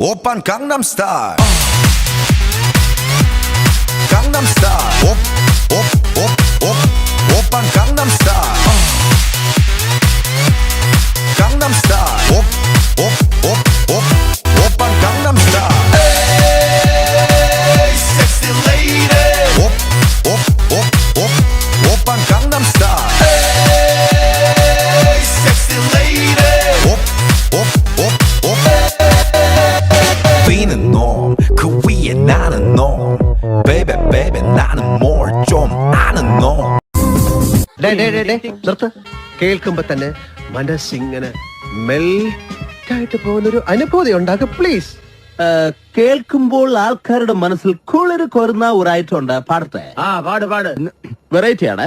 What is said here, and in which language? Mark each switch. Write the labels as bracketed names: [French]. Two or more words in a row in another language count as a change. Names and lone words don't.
[Korean] 오빤 강남스타일 강남스타일 오빤 강남스타일 강남스타일 오빤 강남스타일 [English] a sexy lady [Korean] 오빤 강남스타일 [English] a sexy lady [Korean] B는 놈, 그 위에 나는 놈 [English] Baby baby [Korean] 나는 more 좀 아는 놈 [Malayalam] നിർത്ത്. കേൾക്കുമ്പോ തന്നെ മനസ്സിങ്ങനെ മെൽറ്റായിട്ട് പോകുന്നൊരു അനുഭൂതി ഉണ്ടാകും പ്ലീസ്. കേൾക്കുമ്പോൾ ആൾക്കാരുടെ മനസ്സിൽ കുളിര് കോരുന്ന ഒരു ഐറ്റം ഉണ്ട്. പാടട്ടെ? പാട് വെറൈറ്റി ആണ്.